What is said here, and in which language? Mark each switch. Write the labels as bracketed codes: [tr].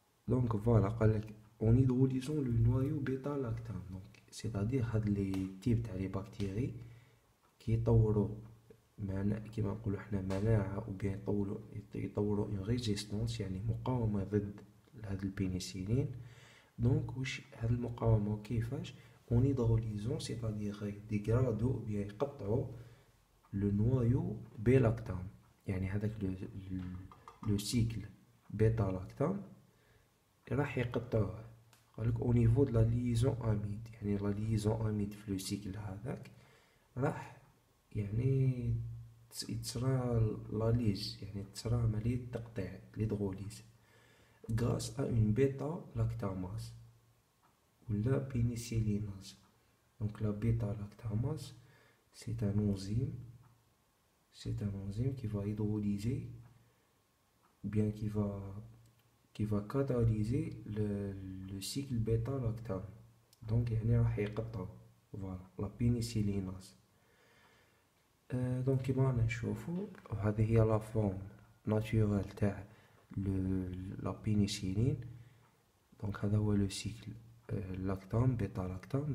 [fr] donc voilà [ar] قالك [fr] en hydrolysant le noyau bêta lactame. donc c'est-à-dire [ar] هاد لي تيب تاع لي بكتيري كيطوروا كيما نقولوا حنا مناعة او بيان يطوروا [fr] une résistance [ar] يعني مقاومة ضد هاد البينيسيلين. دونك واش هاد المقاومة كيفاش؟ [fr] en hydrolysant c'est-à-dire [ar] ديغرادو [fr] ou bien [ar] يقطعوا [fr] le noyau [ar] بلactame. يعني هذاك لو سيكل بيتا لاكتام راح يقطعوه. قالك [fr] au niveau de la liaison amide. [ar] يعني [fr] la liaison amide [ar] في لو سيكل هذاك راح يعني يتصرى لاليز، يعني تصرى عملية تقطيع ليدغوليز [fr] grâce à une bêta lactamase ou la pénicillinase. donc la bêta lactamase c'est un enzyme qui va hydrolyser ou bien qui va catalyser le cycle bêta lactame. [ar] donc يعني راح يقطع [fr] voilà la pénicillinase. [ar] donc كيما رانا نشوفو هذه هي لا فورم ناتورال تاع [fr] la pénicilline. [ar] donc هذا هو لو سيكل لاكتام بيتا لاكتام.